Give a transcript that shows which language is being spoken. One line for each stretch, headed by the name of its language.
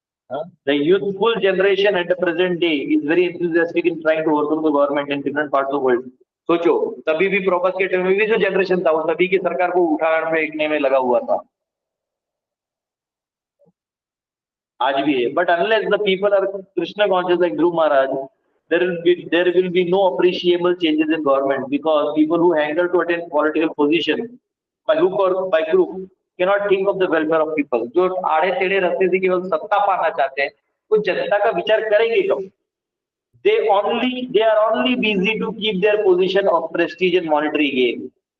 English: The youthful generation at the present day is very enthusiastic in trying to overcome the government in different parts of the world.
Hindi: सोचो, तभी भी propagator में भी जो generation था वो तभी की सरकार को उठाने फेंकने में लगा हुआ था, आज भी है.
English: But unless the people are Krishna conscious like Dhruv Maharaj, there will be no appreciable changes in government, because people who hanker to attain political position by hook or by crook cannot think of the welfare of people.
Hindi: जो आड़े टेढ़े रास्ते से केवल सत्ता पाना चाहते हैं वो जनता का विचार करेंगे कब?
English: they are only busy to keep their position of prestige and monetary gain.